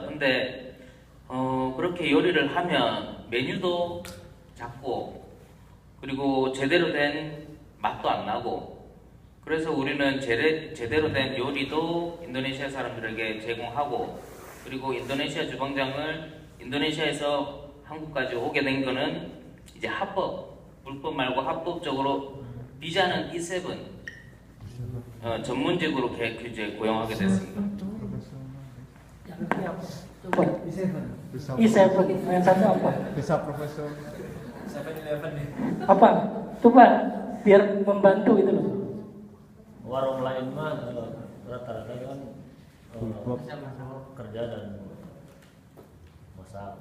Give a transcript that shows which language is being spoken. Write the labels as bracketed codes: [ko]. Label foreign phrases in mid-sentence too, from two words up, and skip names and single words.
[ko] 근데 그렇게 요리를 하면 메뉴도 작고 그리고 제대로 된 맛도 안 나고, 그래서 우리는 제대로 된 요리도 인도네시아 사람들에게 제공하고, 그리고 인도네시아 주방장을 인도네시아에서 한국까지 오게 된 거는 이제 합법, 불법 말고 합법적으로 비자는 E7 전문직으로 이제 고용하게 됐습니다. [id] E7 yang satu apa? Bisa Profesor. 7-Eleven nih. Apa? Coba biar membantu gitu loh. Warung lain mah rata-rata kan kerja dan masak.